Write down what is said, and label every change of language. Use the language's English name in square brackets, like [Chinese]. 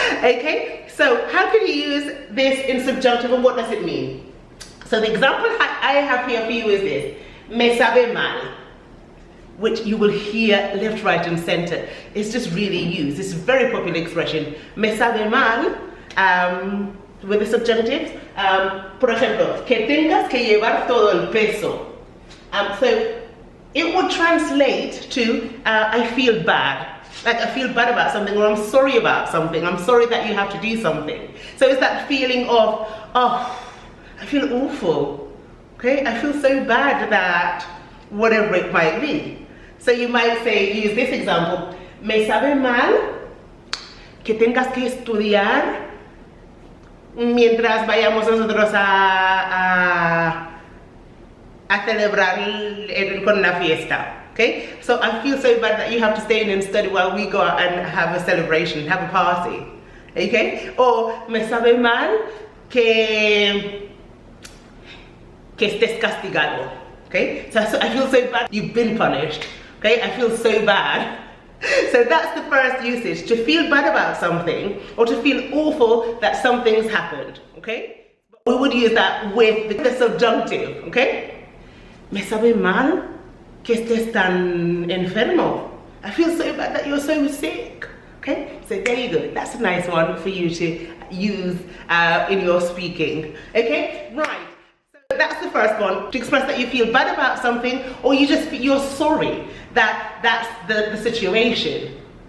[English] Okay, so how can you use this in subjunctive and what does it mean? So the example I have here for you is this: [Spanish] me sabe mal, [English] which you will hear left, right and center. It's just really used. It's a very popular expression. [Spanish] Me sabe mal, [English] with the subjunctive. [Spanish] Por ejemplo, que tengas que llevar todo el peso. [English] So it would translate to I feel bad. Like I feel bad about something, or I'm sorry about something. I'm sorry that you have to do something. So it's that feeling of, oh, I feel awful. Okay, I feel so bad that whatever it might be. So you might say, use this example: [Spanish] me sabe mal que tengas que estudiar mientras vayamos nosotros a celebrar con la fiesta. [English] Okay, so I feel so bad that you have to stay in and study while we go out and have a celebration, have a party. Okay, or [Spanish] me sabe mal que estés castigado. [English] Okay, so I feel so bad you've been punished. Okay, I feel so bad. So that's the first usage, to feel bad about something or to feel awful that something's happened. Okay, we would use that with the subjunctive. Okay, [Spanish] me sabe mal que estés tan enfermo. [English] I feel so bad that you're so sick. Okay, so there you go. That's a nice one for you to use in your speaking. Okay, right. So that's the first one, to express that you feel bad about something, or you're sorry that that's the situation.